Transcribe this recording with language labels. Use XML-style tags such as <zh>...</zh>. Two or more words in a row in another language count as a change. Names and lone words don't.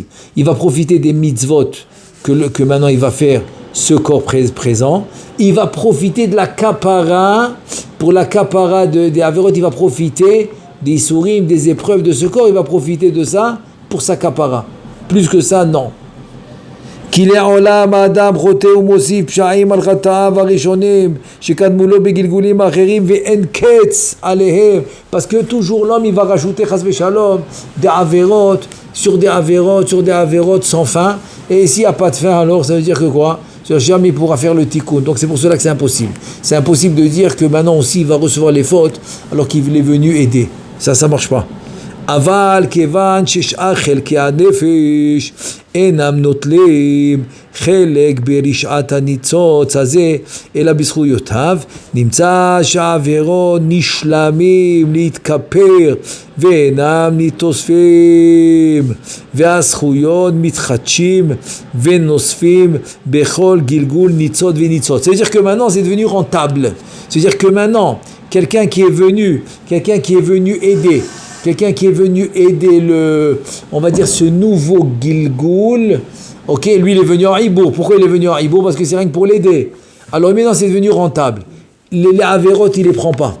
<fr>Il va profiter des mitzvot que maintenant il va faire ce corps présent. Il va profiter de la kapara. Pour la kapara des averot, il va profiter des sourim, des épreuves de ce corps. Il va profiter de ça pour sa kapara. Plus que ça, non.</fr> <he>כי לעולם האדם חוטא ומוסיף פשעים על חטאיו הראשונים שקדמו לו בגלגולים האחרים ואין קץ עליהם.</he> <fr>Parce que toujours l'homme il va rajouter</fr> <he>חס ושלום</he> <fr>des avérotes sur des avérotes sur des avérotes sans fin, et s'il n'y a pas de fin, alors ça veut dire que quoi? Jamais il pourra faire le tikkun. Donc c'est pour cela que c'est impossible. C'est impossible de dire que maintenant aussi il va recevoir les fautes alors qu'il est venu aider. Ça marche pas.</fr> <he>אבל כיוון ששאר חלקי הנפש אינם נוטלים חלק ברשעת הניצוץ הזה אלא בזכויותיו, נמצא שהעבירות נשלמים להתכפר ואינם נתוספים, והזכויות מתחדשים ונוספים בכל גלגול ניצוץ וניצוץ.</he> <fr>C'est-à-dire que maintenant c'est devenu rentable. C'est-à-dire que maintenant quelqu'un qui est venu aider, quelqu'un qui est venu aider on va dire ce nouveau Gilgul, ok, lui il est venu à Ibour. Pourquoi il est venu à Ibour? Parce que c'est rien que pour l'aider. Alors maintenant c'est devenu rentable. Les avérotes il les prend pas.</fr>